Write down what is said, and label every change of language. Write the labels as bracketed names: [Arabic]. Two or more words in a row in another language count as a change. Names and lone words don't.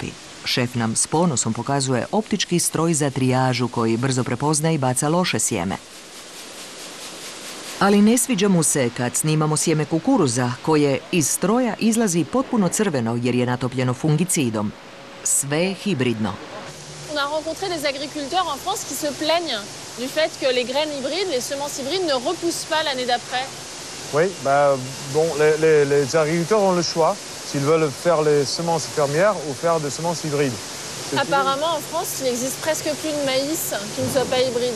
[Croatian] Šef nam s ponosom pokazuje optički stroj za trijažu koji brzo prepozna i baca loše sjeme. Ali ne sviđa mu se kad snimamo sjeme kukuruza koje iz stroja izlazi potpuno crveno jer je natopljeno fungicidom. Sve je hibridno. [French] On a rencontré des agriculteurs en France qui se plaignent du fait que les graines hybrides, les semences hybrides ne repoussent pas l'année d'après. Oui, les agriculteurs ont le choix s'ils veulent faire les semences fermières ou faire des semences hybrides. Apparemment, en France, il n'existe presque plus de maïs qui ne soit pas hybride.